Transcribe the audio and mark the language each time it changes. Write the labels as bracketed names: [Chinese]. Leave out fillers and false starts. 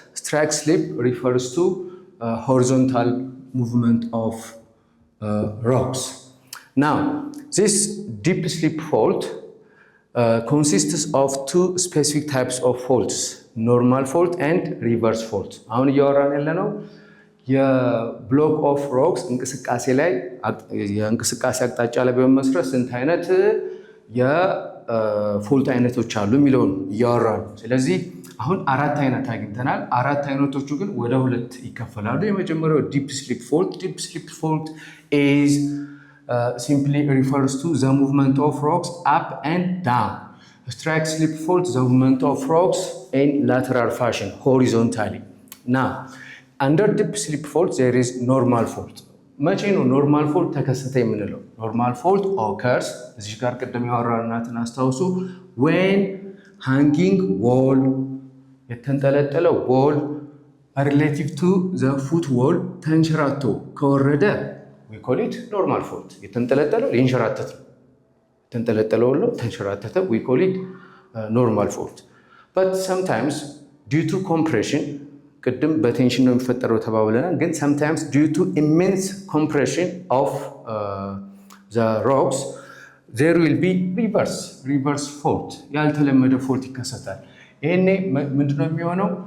[English] Strike slip refers to horizontal movement of rocks. Now, this deep slip fault consists of two specific types of faults, normal fault and reverse fault. [Amharic] አሁን እያወራን ያለነው የብሎክ ኦፍ ሮክስ እንቅስቃሴ ላይ የእንቅስቃሴ አቅጣጫ ላይ በመመስረት ስንት አይነት የፎልት አይነቶች አሉ የሚለውን እያወራን። ስለዚህ አሁን አራት አይነት አግኝተናል። አራት አይነቶቹ ግን ወደ ሁለት ይከፈላሉ። የመጀመሪያው ዲፕ ስሊፕ ፎልት። ዲፕ ስሊፕ ፎልት [English] is simply refers to the movement of rocks up and down. Strike slip fault, the movement of rocks in lateral fashion, horizontally. Now, under deep slip fault, there is normal fault. [Amharic] መቼ ነው ኖርማል ፎልት ተከሰተ የምንለው? [English] ኖርማል ፎልት occurs [Amharic] እዚህ ጋር ቀደም ያወራናትን አስታውሱ። [English] when hanging wall [Amharic] የተንጠለጠለ [English] wall relative to the foot wall [Amharic] ተንሸራቶ ከወረደ [English] we call it normal fault. [Amharic] የተንጠለጠለው ሊንሸራተት ነው። የተንጠለጠለው ነው ተንሸራተተ [English] we call it normal fault. But sometimes due to compression [Amharic] ቅድም በቴንሽን ነው የሚፈጠረው ተባብለናል። ግን [English] sometimes due to immense compression of the rocks there will be reverse fault. [Amharic] ያልተለመደ ፎልት ይከሰታል። ይሄኔ ምንድነው የሚሆነው?